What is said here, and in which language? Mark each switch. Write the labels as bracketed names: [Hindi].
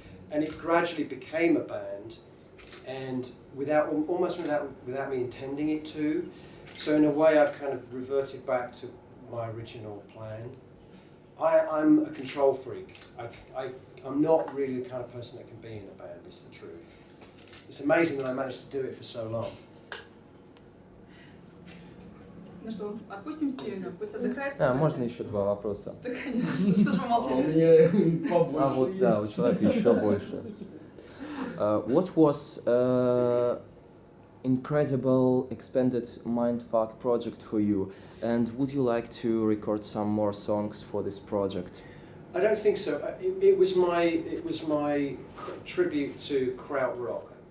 [English] And it gradually became a band, and almost without me intending it to. So in a way I've kind of reverted back to my original plan. I'm a control freak. I'm not really the kind of person that can be in a band, is the truth. It's amazing that I managed to do it for so long. [Russian] Ну что, отпустим Стивена, пусть отдыхает. Можно еще два вопроса? Да, конечно. Что ж вы молчали? У меня побольше вот да, у человека еще больше. [English] What was incredible expanded mindfuck project for you, and would you like to record some more songs for this project? I don't think so. It was my tribute to krautrock.